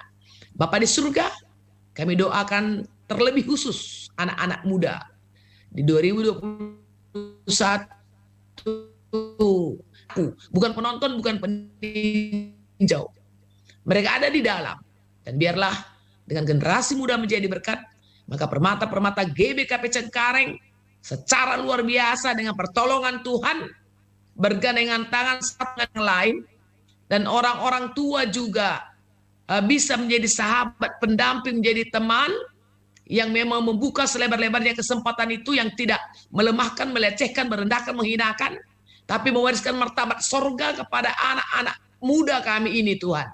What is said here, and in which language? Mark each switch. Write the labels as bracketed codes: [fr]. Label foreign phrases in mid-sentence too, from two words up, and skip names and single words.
[id] Bapa di surga, kami doakan terlebih khusus anak-anak muda di 2021, bukan penonton, bukan peninjau. Mereka ada di dalam. Dan biarlah dengan generasi muda menjadi berkat, maka permata-permata GBKP Cengkareng secara luar biasa dengan pertolongan Tuhan, bergandengan tangan satu dengan lain, dan orang-orang tua juga bisa menjadi sahabat, pendamping, menjadi teman, yang memang membuka selebar-lebarnya kesempatan itu, yang tidak melemahkan, melecehkan, merendahkan, menghinakan, tapi mewariskan martabat sorga kepada anak-anak muda kami ini Tuhan.